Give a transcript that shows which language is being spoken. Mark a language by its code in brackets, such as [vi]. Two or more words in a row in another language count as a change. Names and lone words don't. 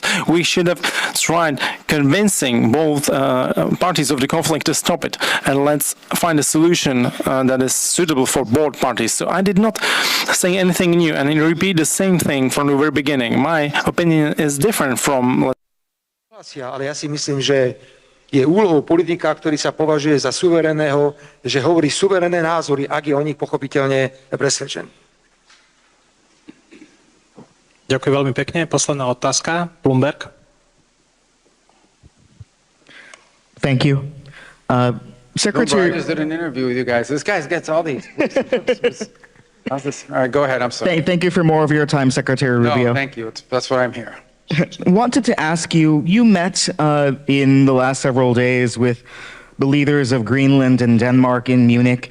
[en] We should have tried convincing both parties of the conflict to stop it. And let's find a solution that is suitable for both parties. So I did not say anything new and I repeat the same thing from the very beginning. My opinion is different from... [sk] Ale ja si myslím, že je úlohou politika, ktorý sa považuje za suverénneho, že hovorí suverénne názory, ak je o nich pochopiteľne presvedčený. Ďakujem veľmi pekne. Posledná otázka. Bloomberg. [en] Thank you. Secretary... I just did an interview with you guys. This guy gets all these. How's this? All right, go ahead. I'm sorry. Thank you for more of your time, Secretary Rubio. No, thank you. That's what I'm here. Wanted to ask you, you met in the last several days with the leaders of Greenland and Denmark in Munich.